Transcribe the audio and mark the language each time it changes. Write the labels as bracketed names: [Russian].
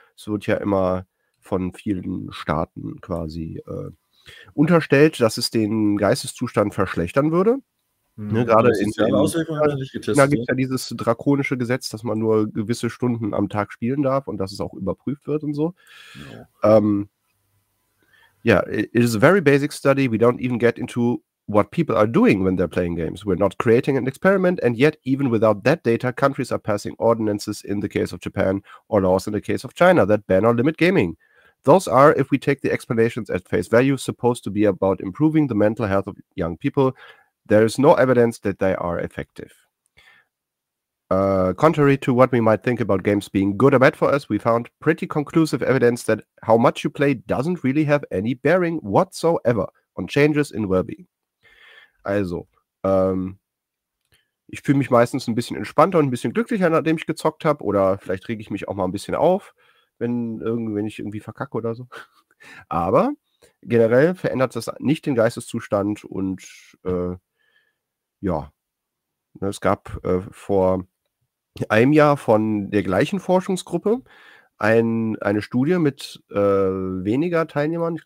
[German] Es wird ja immer von vielen Staaten quasi unterstellt, dass es den Geisteszustand verschlechtern würde. Mhm. Ne, gerade in der Auswirkung. Da gibt es ja dieses drakonische Gesetz, dass man nur gewisse Stunden am Tag spielen darf und dass es auch überprüft wird und so. [English] Ja, it is a very basic study. We don't even get into what people are doing when they're playing games. We're not creating an experiment, and yet, even without that data, countries are passing ordinances in the case of Japan or laws in the case of China that ban or limit gaming. Those are, if we take the explanations at face value, supposed to be about improving the mental health of young people. There is no evidence that they are effective. Contrary to what we might think about games being good or bad for us, we found pretty conclusive evidence that how much you play doesn't really have any bearing whatsoever on changes in well-being. [German] Also, ich fühle mich meistens ein bisschen entspannter und ein bisschen glücklicher, nachdem ich gezockt habe. Oder vielleicht rege ich mich auch mal ein bisschen auf, wenn ich irgendwie verkacke oder so. Aber generell verändert das nicht den Geisteszustand. Und es gab vor einem Jahr von der gleichen Forschungsgruppe eine Studie mit weniger Teilnehmern.